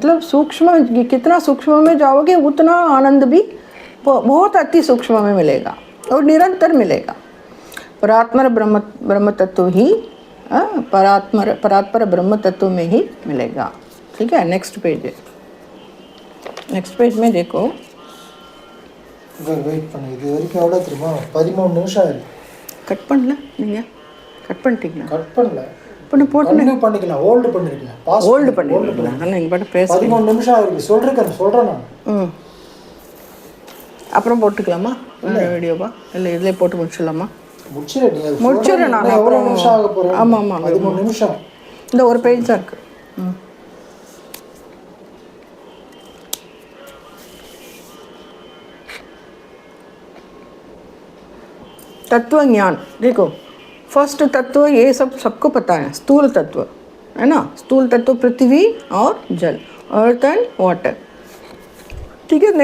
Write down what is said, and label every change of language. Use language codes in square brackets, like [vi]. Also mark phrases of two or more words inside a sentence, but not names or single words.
[hi] मतलब सूक्ष्म, कितना सूक्ष्म में जाओगे उतना आनंद भी बहुत अति सूक्ष्म में मिलेगा और निरंतर मिलेगा। परात्पर ब्रह्म तत्व ही परात्पर ब्रह्म तत्व में ही मिलेगा, ठीक है। [en] next page [hi] है, [en] next page [hi] में देखो। [ta] வெயிட் பண்ணு, இது வரைக்கும் எவ்வளோ தெரியுமா? 13 நிமிஷம் ஆயிருக்கு. கட் பண்ணல நீங்கள்? கட் பண்ணிட்டீங்களா? கட் பண்ணல, இப்போ போட்டு பண்ணிக்கலாம், ஹோல்டு பண்ணிருக்கேன், ஹோல்டு பண்ணிருக்கீங்களா? அதான் நீங்கள் பாட்டு பேச 13 நிமிஷம் ஆயிருக்கு. சொல்கிறேன் நான். அப்புறம் போட்டுக்கலாமா வீடியோவா? இல்லை இதிலே போட்டு முடிச்சிடலாமா? முடிச்சிடறேன் நான். எவ்வளோ நிமிஷம் ஆக போகிறேன்? ஆமாம் 13 நிமிஷம். இந்த ஒரு பேஜ் தான் இருக்குது। [hi] तत्व ज्ञान देखो, फर्स्ट तत्व ये सबको पता है, स्थूल तत्व है ना, स्थूल तत्व पृथ्वी और जल, [en] earth and water, [hi] ठीक है।